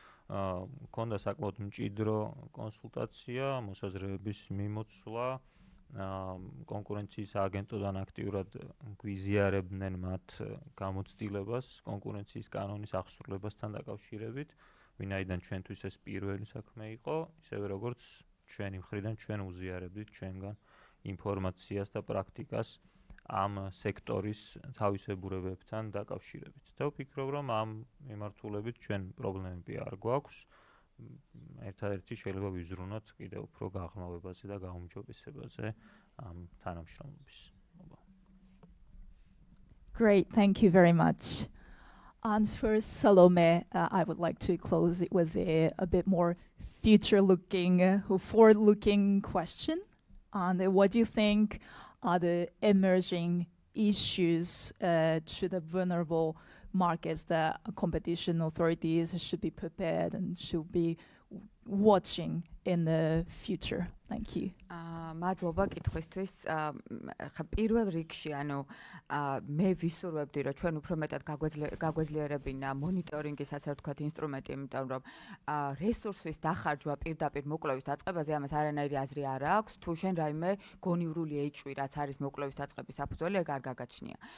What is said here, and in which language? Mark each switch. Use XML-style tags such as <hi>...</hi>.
<ka>Გქონდა საკმაოდ მჭიდრო კონსულტაცია, მოსაზრებების მიმოცვლა, კონკურენციის აგენტოდან აქტიურად გვიზიარებდნენ მათ გამოცდილებას კონკურენციის კანონის აღსრულებასთან დაკავშირებით, ვინაიდან ჩვენთვის ეს პირველი საქმე იყო, ისევე როგორც ჩვენი მხრიდან ჩვენ უზიარებდით ჩვენგან ინფორმაციას და პრაქტიკას ამ სექტორის თავისებურებებთან დაკავშირებით. და ვფიქრობ, რომ ამ მიმართულებით ჩვენ პრობლემები არ გვაქვს. ერთადერთი შეიძლება ვიზრუნოთ კიდევ უფრო გაღრმავებაზე და გაუმჯობესებაზე ამ თანამშრომლობის.</ka> <en>Great, thank you very much. And for Salome, I would like to close it with a bit more future-looking, forward-looking question. And what do you think are the emerging issues to the vulnerable markets that competition authorities should be prepared and should be watching in the future? Thank you.</en> <ka>მადლობა კითხვისთვის. ხა პირველ რიგში, ანუ მე ვისურვებდი, რომ ჩვენ უფრო მეტად გაგვეძლიერებინა მონიტორინგის ასე ვთქვათ ინსტრუმენტი, იმიტომ რომ რესურსის დახარჯვა პირდაპირ მოკვლევის დაწყებაზე ამას არანაირი აზრი არ აქვს, თუ შენ რაიმე გონივრული ეჭვი, რაც არის მოკვლევის დაწყების საფუძველი, ეგ არ გაგაჩნია.</ka>